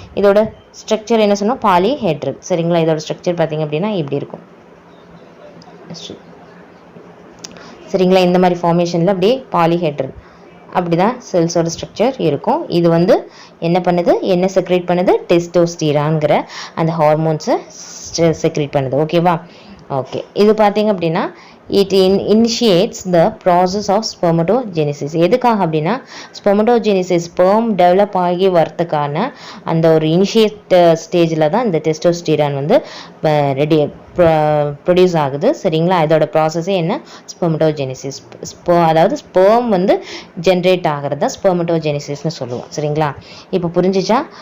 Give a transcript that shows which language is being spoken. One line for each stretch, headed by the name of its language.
Tamil: இதோட ஸ்ட்ரக்சர் என்ன சொன்னோம், பாலிஹெட்ரல். சரிங்களா. இதோட ஸ்ட்ரக்சர் பார்த்தீங்க அப்படின்னா இப்படி இருக்கும். சரிங்களா. இந்த மாதிரி ஃபார்மேஷனில் அப்படியே பாலிஹெட்ரல் அப்படிதான் செல்ஸோட ஸ்ட்ரக்சர் இருக்கும். இது என்ன பண்ணுது, என்ன செக்ரேட் பண்ணுது, டெஸ்டோஸ்டிரான்ங்கிற அந்த ஹார்மோன்ஸை செக்ரேட் பண்ணுது. ஓகேவா. ஓகே. இது பார்த்தீங்க அப்படின்னா
English: it initiates the process of spermatogenesis.
Tamil: எதுக்காக அப்படின்னா ஸ்பெர்மட்டோஜெனிசிஸ் ஸ்பெர்ம் டெவலப் ஆகி வரதுக்கான அந்த ஒரு இனிஷியேட் ஸ்டேஜில் தான் இந்த டெஸ்டோஸ்டிரான் ரெடி ப்ரொடியூஸ் ஆகுது. சரிங்களா. இதோட ப்ராசஸே என்ன, ஸ்பெர்மட்டோஜெனிசிஸ். அதாவது ஸ்பெர்ம் ஜென்ரேட் ஆகிறது தான் ஸ்பெர்மட்டோஜெனிசிஸ்னு சொல்லுவோம். சரிங்களா. இப்போ புரிஞ்சிச்சா.